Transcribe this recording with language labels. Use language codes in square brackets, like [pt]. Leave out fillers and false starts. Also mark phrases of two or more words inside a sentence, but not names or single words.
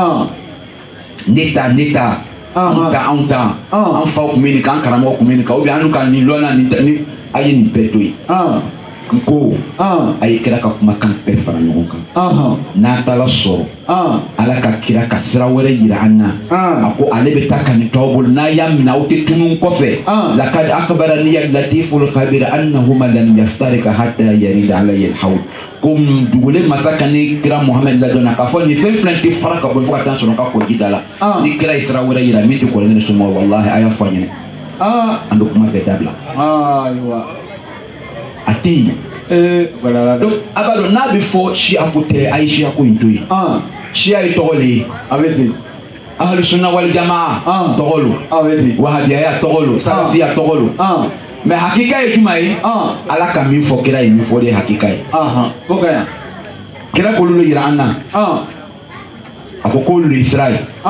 [bm] ne ta anw ta an faw tun bɛ nin kan an karamɔgɔ tun bɛ nin kan [fr] ou bien [bm] an n'u ka nin lɔnna ni a ye nin bɛɛ to yen n ko a ye kira ka kumakan bɛɛ fara ɲɔgɔn kan n'a taara sɔrɔ Ala ka kira ka sira wɛrɛ yira an na a ko ale bɛ taa ka nin t'aw bolo n'a y'a minɛ aw tɛ tunun kɔfɛ [ar] لقد أخبرني اللطيف الخبير أنهما لم يفترقا حتى يردا علي الحوض [bm] ko dugule masa ka ni kira Muhammed ladɔnna k'a fɔ nin fɛn fila tɛ fara ka bɔ fo ka taa sɔrɔ ka kɔji da la ni kira ye sira wɛrɛ yira min tɛ kɔrɔlen ni somɔgɔ wallahi a y'a fɔ an ɲɛna an bɛ kuma bɛɛ dabila a tɛ yen donc a b'a dɔn n'a bɛ fɔ siya ko tɛ a ye siya ko in to yen siya ye tɔgɔ de ye a bɛ ten [ar] أهل السنة والجماعة [bm] tɔgɔ lo wahabiyaya tɔgɔ lo salafiya tɔgɔ lo mais hakika ye jumɛn ye Ala ka min fɔ kira ye min fɔ de ye hakika ye o ka yan kira k'olu le yira an na a ko k'olu de ye sira ye